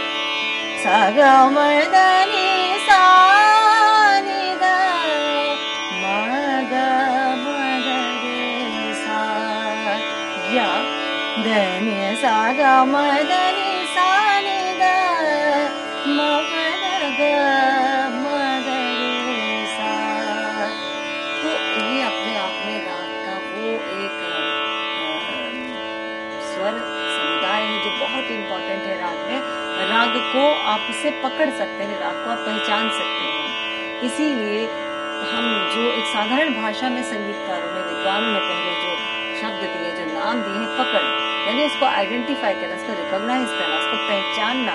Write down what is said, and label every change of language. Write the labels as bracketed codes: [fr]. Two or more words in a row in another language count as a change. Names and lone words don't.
[hi] सा ग म द नि सा नि द म ग रे सा, या ध नि सा ग म द नि सा नि द म ग रे सा। तो ये अपने आप में राग का वो एक स्वर समुदाय है जो बहुत इम्पोर्टेंट है राग में। राग को आप उसे पकड़ सकते हैं, राग को आप पहचान सकते हैं। इसीलिए हम जो एक साधारण भाषा में संगीतकारों ने, विद्वानों ने पहले जो शब्द दिए, जो नाम दिए हैं, पकड़, यानी उसको आइडेंटिफाई करना, उसको रिकॉग्नाइज करना, उसको पहचानना।